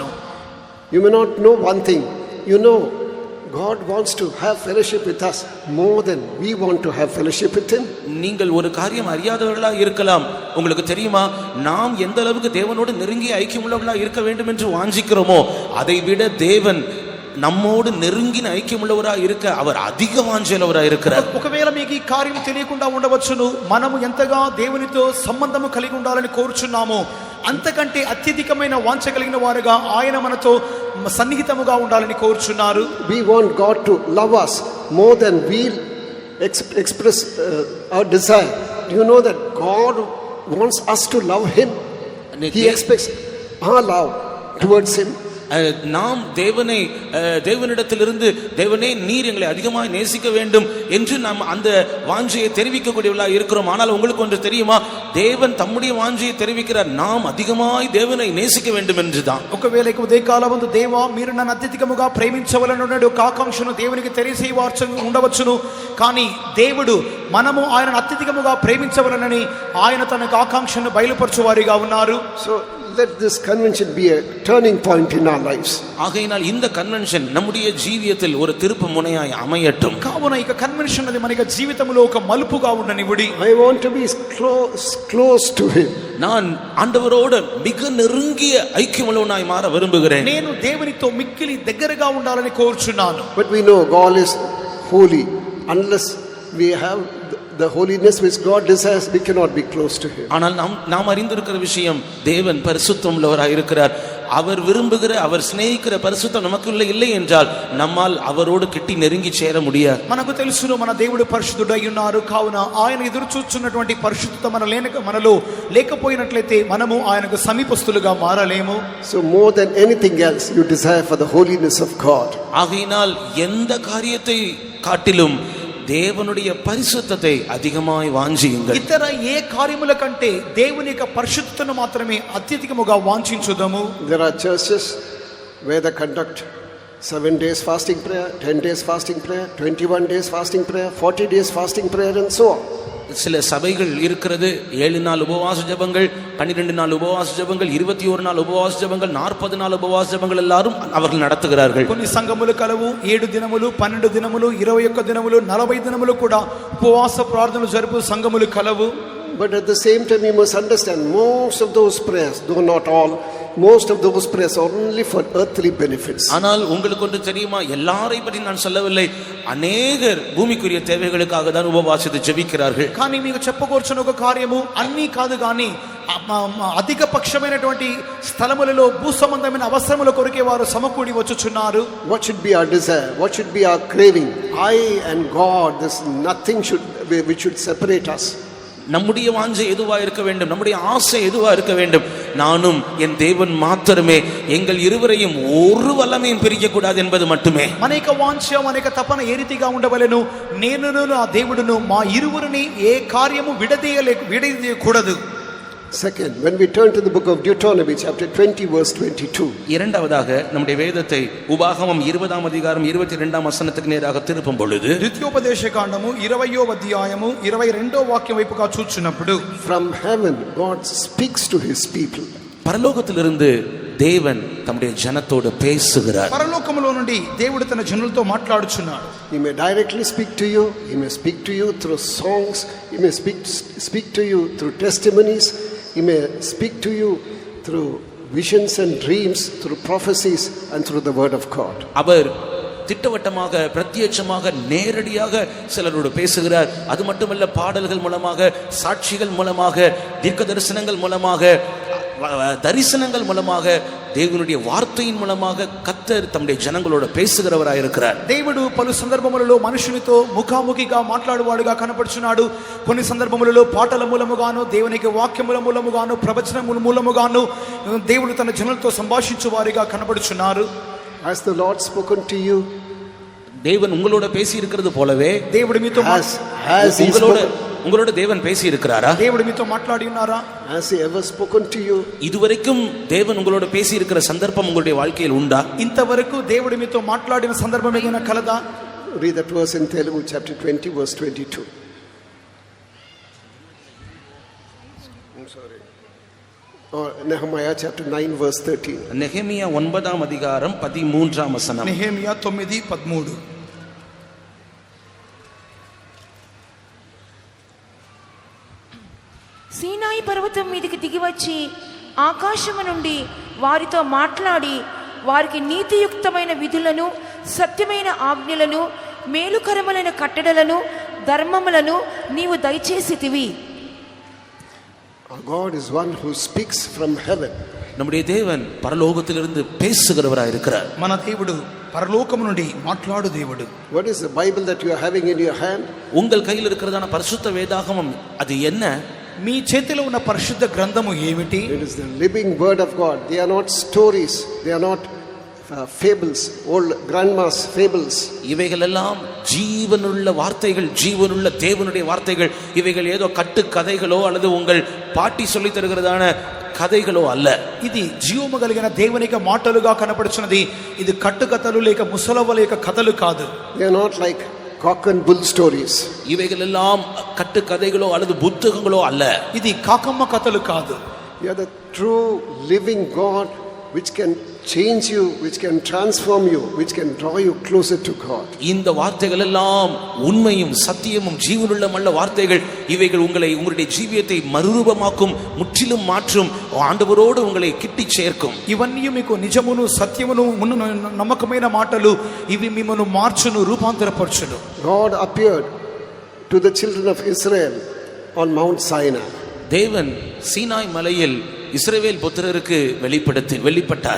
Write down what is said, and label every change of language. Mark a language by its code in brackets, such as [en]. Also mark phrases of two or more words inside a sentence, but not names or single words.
[en] You may not know one thing. You know, God wants to have fellowship with us more than we want to have fellowship with Him. [ta] நீங்கள் ஒரு காரியம் அறியாதவர்களாக இருக்கலாம். உங்களுக்கு தெரியுமா, நாம் எந்த அளவுக்கு தேவனோடு நெருங்கிய ஐக்கியமுள்ளவர்களாக இருக்க வேண்டும் என்று வாஞ்சிக்கிறோமோ, அதை விட தேவன் நம்மோடு நெருங்கின ఐక్యముள்ளவராக இருக்க அவர் அதிக వాంఛలవరాக இருக்கிறார். [te] ఒకవేళ మీకు ఈ కార్యం తెలియకుండా ఉండవచ్చును. మనము ఎంతగా దేవునితో సంబంధము కలిగి ఉండాలని కోరుచున్నామో, అంతకంటే అత్యధికమైన వాంఛ కలిగిన వారుగా ఆయన మనతో సన్నిహితముగా ఉండాలని కోరుచున్నారు. [en] We want God to love us more than we express our desire. Do you know that God wants us to love Him? He expects our love towards Him. [ta] நாம் தேவனிடத்திலிருந்து, தேவனே நீர் எங்களை அதிகமாக நேசிக்க வேண்டும் என்று நாம் அந்த வாஞ்சையை தெரிவிக்கக்கூடியவர்களாக இருக்கிறோம். ஆனால் உங்களுக்கு ஒன்று தெரியுமா, தேவன் தம்முடைய வாஞ்சையை தெரிவிக்கிறார், நாம் அதிகமாய் தேவனை நேசிக்க வேண்டும் என்றுதான். [te] ఒకవేళ ఉదయ కాలమందు దేవా మీరు నన్ను అత్యధికముగా ప్రేమించవలననే ఒక ఆకాంక్షను దేవునికి తెలియజేయవచ్చు ఉండవచ్చును. కానీ దేవుడు మనము ఆయనను అత్యధికముగా ప్రేమించవలనని ఆయన తన ఆకాంక్షను బయలుపరచువారిగా ఉన్నారు. [en] So let this convention be a turning point in our lives. [ta] ஆகையினால் இந்த கன்வென்ஷன் நம்முடைய ஜீவியத்தில் ஒரு திருப்பு முனையாய் அமையட்டும். [te] కావున ఇక కన్వెన్షన్ అది మన జీవితంలో ఒక మలుపుగా ఉండనివ్వండి. [en] I want to be close to Him. [ta] நான் ஆண்டவரோடு மிக நெருங்கிய ஐக்கியமுள்ளவனாய் மாற விரும்புகிறேன். [te] నేను దేవునితో మిక్కిలి దగ్గరగా ఉండాలని కోరుచున్నాను. [en] But we know God is holy. Unless we have the holiness which God desires, we cannot be close to Him. [ta] ஆனால் நாம் அறிந்திருக்கிற விஷயம், தேவன் பரிசுத்தம் உள்ளவராய் இருக்கிறார். அவர் விரும்புகிற, அவர் சிநேகிக்கிற பரிசுத்தம் நமக்குள்ள இல்லை என்றால் நம்மால் அவரோடு கிட்டி நெருங்கி சேர முடியாது. [te] మనకు తెలుసును మన దేవుడు పరిశుద్ధుడై ఉన్నారు. కావున ఆయన ఎదురు చూస్తున్నటువంటి పరిశుద్ధత మనలో లేకపోయినట్లయితే మనము ఆయనకు సమీపస్తులుగా మారలేము. [en] So more than anything else, you desire for the holiness of God. [ta] ஆகையினால் எந்த காரியத்தை காட்டிலும் தேவனுடைய பரிசுத்தத்தை அதிகமாய் வாஞ்சியுங்கள். [te] ఇతర ఏ కార్యముల కంటే దేవుని యొక్క పరిశుద్ధతను మాత్రమే అత్యధికముగా వాంఛించుదాము. [en] There are churches where they conduct 7 days fasting prayer, 10 days fasting prayer, 21 days fasting prayer, 40 days fasting prayer and so on. [ta] சில சபைகள் இருக்கிறது, 7 நாள் உபவாச ஜெபங்கள், 12 நாள் உபவாச ஜெபங்கள், 21 நாள் உபவாச ஜெபங்கள், 40 நாள் உபவாச ஜெபங்கள் எல்லாரும் அவர்கள் நடத்துகிறார்கள். [te] కొన్ని సంఘములు కలవు 7 దినములు, 12 దినములు, 21 దినములు, 40 దినములు కూడా ఉపవాస ప్రార్థనలు జరుపు సంఘములు కలవు. [en] But at the same time, you must understand, most of those prayers, though not all, most of those prayers are only for earthly benefits. [ta] ஆனால் உங்களுக்கு ஒன்று தெரியுமா, எல்லாரை பற்றி நான் சொல்லவில்லை. அநேகர் பூமிக்குரிய தேவைகளுக்காக தான் உபவாசித்து ஜெபிக்கிறார்கள். [te] కానీ మీకు చెప్పకూర్చున్న ఒక కార్యము అన్నీ కాదు, కానీ అధిక పక్షమైనటువంటి స్థలములలో భూ సంబంధమైన అవసరముల కొరకే వారు సమకూడి వచ్చుచున్నారు. [en] What should be our desire? What should be our craving? I and God, there's nothing which should separate us. [ta] நம்முடைய வாஞ்சை எதுவா இருக்க வேண்டும், நம்முடைய ஆசை எதுவா இருக்க வேண்டும்? நானும் என் தேவன் மாத்திரமே, எங்கள் இருவரையும் ஒரு வல்லமையும் பிரிக்க கூடாது என்பது மட்டுமே. [te] మనక వాంఛ మనక తపన ఏ రీతిగా ఉండవలెను, నేనును నా దేవుడును మా ఇరువురిని ఏ కార్యము విడదీయకూడదు. [en] Second, when we turn to the book of Deuteronomy chapter 20 verse 22. [ta] இரண்டாவதாக நம்முடைய வேதத்தை உபாகமம் 20ஆம் அதிகாரம் 22ஆம் வசனத்துக்கு நேராக திருப்பும் பொழுது, [te] ద్వితీయోపదేశ కాండము 20వ అధ్యాయము 22వ వాక్యం వైపుగా చూస్తున్నప్పుడు, [en] From heaven God speaks to his people. [ta] பரலோகத்திலிருந்து தேவன் தம்முடைய ஜனத்தோடு பேசுகிறார். [te] పరలోకములో నుండి దేవుడు తన జనులతో మాట్లాడుచున్నాడు. [en] He may directly speak to you, he may speak to you through songs, he may speak to you through testimonies, he may speak to you through visions and dreams, through prophecies and through the word of God. [ta] அவர் திட்டவட்டமாக பிரத்யட்சமாக நேரடியாக சிலரோடு பேசுகிறார். அது மட்டுமல்ல, பாடல்கள் மூலமாக, சாட்சிகள் மூலமாக, தீர்க்க தரிசனங்கள் மூலமாக, தரிசனங்கள் மூலமாக, தேவனுடைய வார்த்தையின் மூலமாக கர்த்தர் தம்முடைய జనங்களோட பேசுகிறவராய் இருக்கிறார். [te] దేవుడు పలు సందర్భములలో మనుషునితో ముఖాముఖిగా మాట్లాడువాడుగా కనపడుచున్నాడు. కొన్ని సందర్భములలో పాటల మూలముగాను, దేవునికి వాక్యముల మూలముగాను, ప్రవచనముల మూలముగాను దేవుడు తన జనులతో సంభాషించువారిగా కనపడుచున్నారు. [en] Has the Lord spoken to you? [ta] தேவன் உங்களோட பேசி இருக்கிறது போலவே [te] దేవుడు మీతో [ta] உங்களோட தேவன் பேசி இருக்கிறாரா? [te] దేవుడు మీతో మాట్లాడి ఉన్నారా? [en] Has he ever spoken to you? [ta] இதுவரைக்கும் தேவன் உங்களோட பேசி இருக்கிற சந்தர்ப்பம் உங்களுடைய வாழ்க்கையில் உண்டா? [te] ఇంతవరకు దేవుడు మీతో మాట్లాడిన సందర్భం ఏదైనా కలదా? [en] Read that verse in Telugu chapter 20 verse 22. I'm sorry. Or Nehemiah chapter 9 verse 13. [ta] நெகேமியா 9ஆம் அதிகாரம் 13ஆம் வசனம். [te] నెహెమియా 9:13. సీనాయి పర్వతం మీదకి దిగివచ్చి ఆకాశము నుండి వారితో మాట్లాడి వారికి నీతియుక్తమైన విధులను, సత్యమైన ఆజ్ఞలను, మేలుకరములైన కట్టడలను, ధర్మములను నీవు దయచేసితివి. [en] Our God is one who speaks from heaven. [ta] நம்முடைய தேவன் பரலோகத்திலிருந்து பேசுகிறவராய் இருக்கிறார். [te] మన దేవుడు పరలోకము నుండి మాట్లాడు దేవుడు. [en] What is the Bible that you are having in your hand? [ta] உங்கள் கையில் இருக்கிறதான பரிசுத்த வேதாகமம் அது என்ன? [te] మీ చేతిలో ఉన్న పరిశుద్ధ గ్రంథము ఏమిటి? [en] It is the living word of God. They are not stories, they are not fables, old grandma's fables. [ta] இவைகள் எல்லாம் ஜீவனுள்ள வார்த்தைகள், ஜீவனுள்ள தேவனுடைய வார்த்தைகள். இவைகள் ஏதோ கட்டு கதைகளோ அல்லது உங்கள் பாட்டி சொல்லி தருகிறதான [te] కథలు అల్ల. ఇది జీవము కలిగిన దేవుని మాటలుగా కనపడుచున్నది. ఇది కట్టుకథలు లేక ముసలవ లేక కథలు కాదు. [en] They are not like cock and bull stories. [ta] இவைகள் எல்லாம் கட்டு கதைகளோ அல்லது புத்தகங்களோ அல்ல. [te] ఇది కాకమ్మ కథలు కాదు. [en] You are the true living God which can change you, which can transform you, which can draw you closer to God. [ta] இந்த வார்த்தைகள் எல்லாம் உண்மையும் சத்தியமும் ஜீவனுள்ள வார்த்தைகள். இவைகள் உங்களை, உங்களுடைய ஜீவியத்தை மறுரூபமாக்கும், முற்றிலும் மாற்றும், ஆண்டவரோடு உங்களை கிட்டி சேர்க்கும். [te] ఇవన్నీ మీకు నిజమును సత్యమును నమ్మకమైన మాటలు. ఇవి మిమ్మల్ని మార్చును, రూపాంతరపరచును. [en] God appeared to the children of Israel on Mount Sinai. [ta] தேவன் சீனாய் மலையில் இஸ்ரவேல் புத்திரருக்கு வெளிப்பட்டார்.